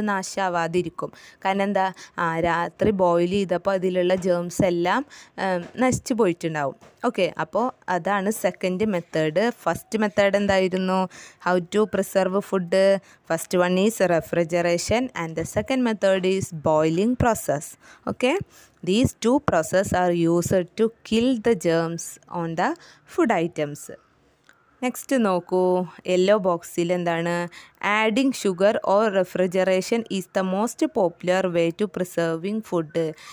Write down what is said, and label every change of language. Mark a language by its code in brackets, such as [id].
[ml] അത് നാശാവാതിരിക്കും. കാരണം എന്താ? രാത്രി ബോയിൽ ചെയ്തപ്പോൾ അതിലുള്ള ജേംസ് എല്ലാം നശിച്ചു പോയിട്ടുണ്ടാവും. ഓക്കെ, അപ്പോൾ അതാണ് സെക്കൻഡ് മെത്തേഡ്. ഫസ്റ്റ് മെത്തേഡ് എന്തായിരുന്നു? [en] How to preserve food. First one is refrigeration and the second method is boiling process. Okay, these two processes are used to kill the germs on the food items. [ml] Next നോക്കൂ, yellow ബോക്സിൽ എന്താണ്? [en] Adding sugar or refrigeration is the most popular way to preserving food.